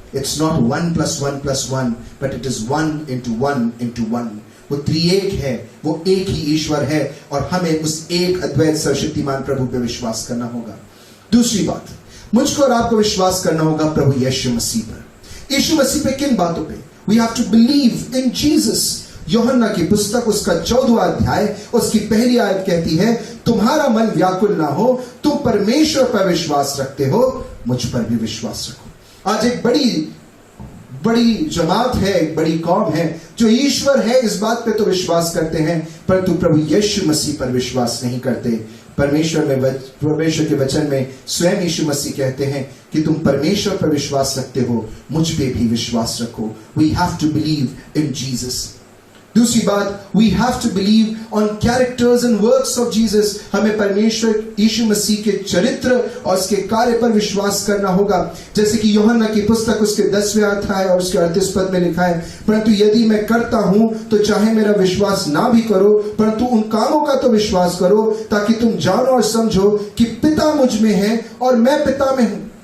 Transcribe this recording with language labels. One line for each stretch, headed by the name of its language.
English: It's not 1 + 1 + 1, but it is 1 × 1 × 1।
Hindi: वो त्रिएक है, वो एक ही ईश्वर है और हमें उस एक अद्वैत सर्वशक्तिमान प्रभु पे विश्वास करना होगा। दूसरी बात, मुझको और आपको विश्वास करना होगा प्रभु यीशु मसीह पर। यीशु मसीह पे किन बातों पे?
English: We have to believe in Jesus।
Hindi: यूहन्ना की पुस्तक उसका 14वां अध्याय उसकी पहली आयत कहती है, तुम्हारा मन व्याकुल ना हो, तुम परमेश्वर पर विश्वास रखते हो, मुझ पर भी विश्वास रखो। आज एक बड़ी जमात है, एक बड़ी कौम है जो ईश्वर है इस बात पे तो विश्वास करते हैं, परंतु प्रभु यीशु मसीह पर विश्वास नहीं करते। परमेश्वर के वचन में स्वयं यीशु मसीह कहते हैं कि तुम परमेश्वर पर विश्वास रखते हो, मुझ पे भी विश्वास रखो।
English: We have to believe in Jesus।
Hindi: दूसरी बात,
English: we have to believe on characters and works of Jesus।
Hindi: हमें परमेश्वर यीशु मसीह के चरित्र और उसके कार्य पर विश्वास करना होगा। जैसे कि यूहन्ना की पुस्तक उसके 10वें अध्याय और उसके 38 पद में लिखा है, परंतु यदि मैं करता हूं तो चाहे मेरा विश्वास ना भी करो, परंतु उन कामों का तो विश्वास करो, ताकि तुम जानो और समझो कि पिता मुझ में है और मैं पिता में हूं।